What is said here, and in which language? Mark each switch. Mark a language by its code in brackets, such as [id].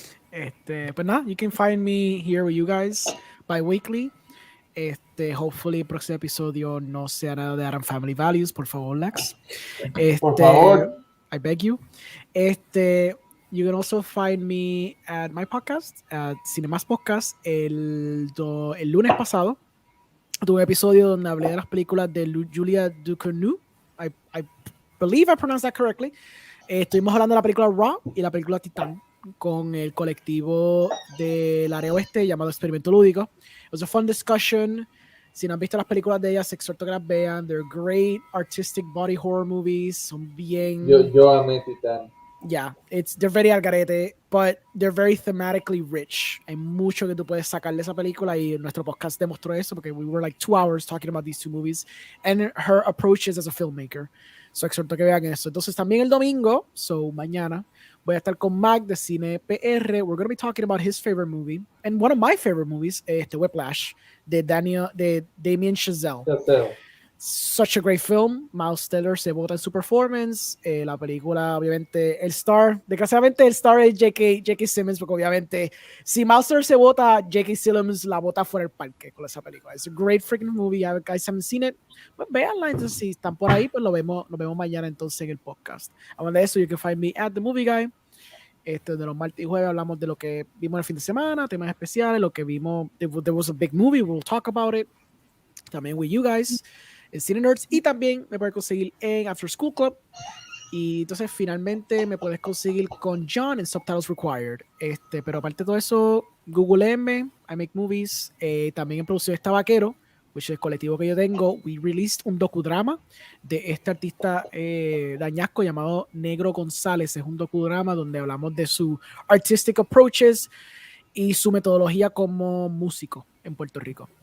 [en] But now you can find me here with you guys bi-weekly. Hopefully [es] el próximo episodio no sea nada de Adam Family Values, por favor, Lex. Por favor. [en] I beg you. You can also find me at my podcast, at Cinemas Podcast. [es] El lunes pasado tuve un episodio donde hablé de las películas de Julia Ducournau. [en] I believe I pronounced that correctly. [es] Estuvimos hablando de la película Raw y la película Titán con el colectivo del área oeste llamado Experimento Lúdico. [en] It was a fun discussion. [es] Si no han visto las películas de ellas, exhorto que las vean. [en] They're great artistic body horror movies. [es] Son bien... Yo amé Titán. [en] Yeah, they're very [es] al garete, [en] but they're very thematically rich. [es] Hay mucho que tú puedes sacar de esa película, y nuestro podcast demostró eso, porque [en] we were like 2 hours talking about these 2 movies and her approaches as a filmmaker. [es] So exhorto que vean eso. Entonces también el domingo, so mañana, voy a estar con Mac de Cine PR. [en] We're going to be talking about his favorite movie and one of my favorite movies, Whiplash, de Damien Chazelle. Such a great film. [es] Miles Teller se vota en su performance. La película, obviamente, el star, desgraciadamente el star es J.K. Simmons, porque obviamente si Miles Teller se vota, J.K. Simmons la vota fuera del parque con esa película. Es [en] a great freaking movie. You guys haven't seen it, [es] pues véanla. Entonces, si están por ahí, pues lo vemos mañana entonces en el podcast. Hablando de eso, [en] you can find me at The Movie Guy. [es] De los martes y jueves hablamos de lo que vimos el fin de semana, temas especiales, lo que vimos. [en] There was a big movie, we'll talk about it. [es] También [en] with you guys [es] en Cine Nerds, y también me puedes conseguir en After School Club. Y entonces finalmente me puedes conseguir con John en Subtitles Required. Pero aparte de todo eso, googleenme, I Make Movies. También en producción está Vaquero, [en] which [es] es el colectivo que yo tengo. [en] We released [es] un docudrama de este artista dañasco llamado Negro González. Es un docudrama donde hablamos de su [en] artistic approaches [es] y su metodología como músico en Puerto Rico.